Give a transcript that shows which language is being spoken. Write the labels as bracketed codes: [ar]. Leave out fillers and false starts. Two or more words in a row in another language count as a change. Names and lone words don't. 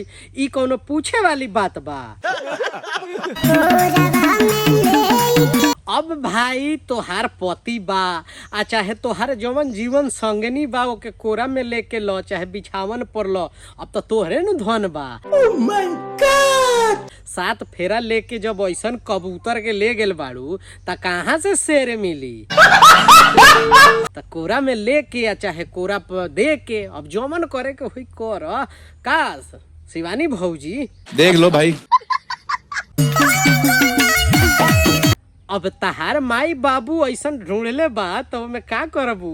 [bho] ई कोनो पूछे वाली बात बा। अब भाई तोहार पति बा आ चाहे तोहार जवन जीवन संगनी बा ओके कोरा में लेके लो चाहे बिछावन पर लो, अब तो तोहरे न धन बा। [en] oh my God! [bho] 7 फेरा लेके जब ऐसन कबूतर के ले गेल बाड़ू त कहाँ से शेर मिली? त कोरा में लेके या चाहे कोरा पर दे के अब जवन करे के हुई कर का शिवानी भौजी देख लो भाई। अब तहार माई बाबू ऐसन ढूंढले बा तो में का करबू?